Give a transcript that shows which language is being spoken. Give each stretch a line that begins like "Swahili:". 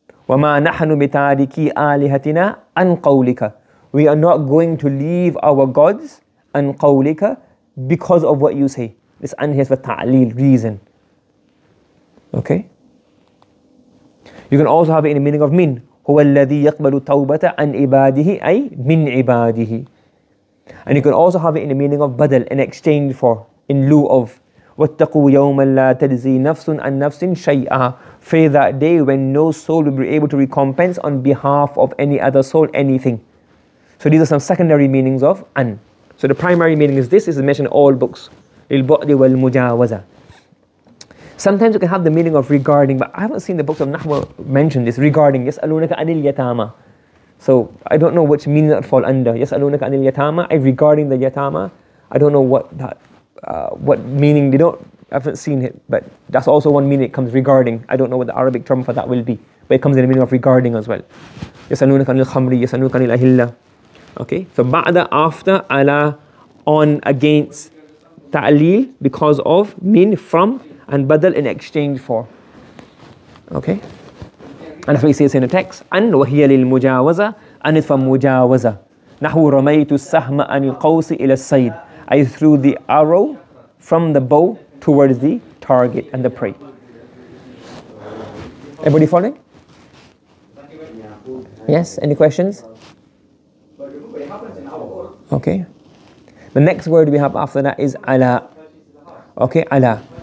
Arabic: وَمَا نَحْنُ بِتَارِكِي آلِهَتِنَا عَنْ قَوْلِكَ.
English: We are not going to leave our gods
Arabic: عَنْ قَوْلِكَ
English: because of what you say. This an here is for ta'lil, reason. Okay. You can also have it in the meaning of min.
Arabic: هو الذي يقبل توبة عن عباده أي من عباده.
English: And you can also have it in the meaning of badal, in exchange for, in lieu of.
Arabic: واتقوا يوما لا تجزي نفس عن نفس شيئا.
English: Fear that day when no soul will be able to recompense on behalf of any other soul anything. So these are some secondary meanings of an. So the primary meaning is this, is mentioned in all books.
Arabic: للبعد والمجاوزة.
English: Sometimes you can have the meaning of regarding, but I haven't seen the books of Nahw mention this, regarding.
Arabic: يسألونك عن اليتامى.
English: So I don't know which meaning that fall under.
Arabic: يسألونك عن اليتامى,
English: regarding the yatama. I don't know what meaning, I haven't seen it, but that's also one meaning it comes regarding. I don't know what the Arabic term for that will be, but it comes in the meaning of regarding as well.
Arabic: يسألونك عن الخمر, يسألونك عن الأهلة.
English: Okay, so ba'da, after, ala, on, against, ta'lil, because of, min, from, and badal, in exchange for. Okay, and that's what he says in the text. An
Arabic: وهي للمجاوزة,
English: and it's from mujawaza.
Arabic: نحو رميت السهم عن القوس إلى الصيد.
English: I threw the arrow from the bow towards the target and the prey. Everybody following? Yes, any questions? Okay. The next word we have after that is ala. Okay, ala.